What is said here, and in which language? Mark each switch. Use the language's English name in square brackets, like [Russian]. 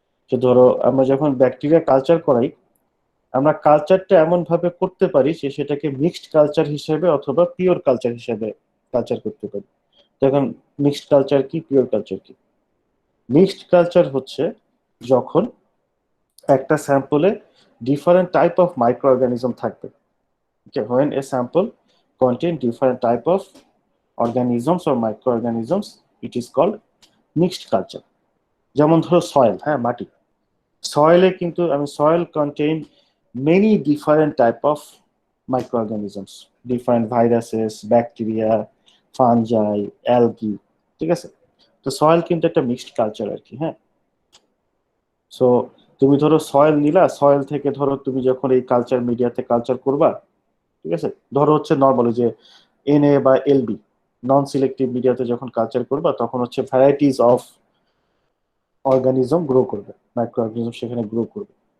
[Bangla] তো ধরো আমরা যখন ব্যাকটেরিয়া কালচার করাই, আমরা কালচারটা এমন ভাবে করতে পারি যে সেটাকে মিক্সড কালচার হিসেবে অথবা পিওর কালচার হিসেবে কালচার করতে পারি। তখন মিক্সড কালচার কি, পিওর কালচার কি? মিক্সড কালচার হচ্ছে যখন একটা স্যাম্পলে different type of micro organism থাকবে। [English] Okay, when a sample contain different type of organisms or microorganisms, it is called mixed culture. [Bangla] যেমন ধরো সয়েল, হ্যাঁ মাটি, সয়েলে কিন্তু [English] soil contain many different type of microorganisms, different viruses, [Bangla] bacteria, fungi, algae, ঠিক আছে। তো soil কিন্তু একটা মিক্সড কালচার আর কি, হ্যাঁ। সো তুমি ধরো সয়েল নিলা, সয়েল থেকে ধরো তুমি যখন এই কালচার মিডিয়াতে কালচার করবা, ঠিক আছে, ধরো হচ্ছে নর্মালি যে এনএ বা এলবি, নন সিলেক্টিভ মিডিয়াতে যখন কালচার করবা তখন হচ্ছে ভ্যারাইটিস অফ অর্গানিজম গ্রো করবে, মাইক্রো অর্গানিজম সেখানে গ্রো করবে।